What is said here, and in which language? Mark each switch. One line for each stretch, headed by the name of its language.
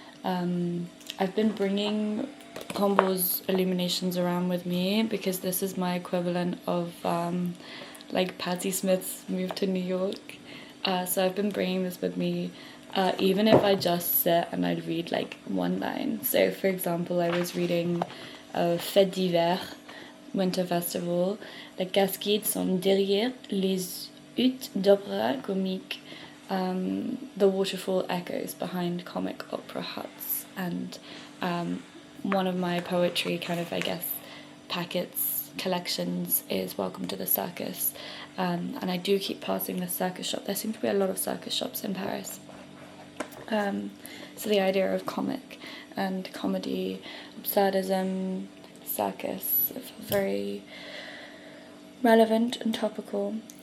English: I've been bringing Combo's illuminations around with me because this is my equivalent of like Patti Smith's move to New York. So I've been bringing this with me even if I just sit and I'd read like one line. So for example, I was reading Fête d'hiver, Winter Festival.
French: Les cascades sont derrière les huttes d'opéra comique.
English: The waterfall echoes behind comic opera huts, and one of my poetry kind of, I guess, packets, collections is Welcome to the Circus, and I do keep passing the circus shop. There seem to be a lot of circus shops in Paris. So the idea of comic and comedy, absurdism, circus, very relevant and topical.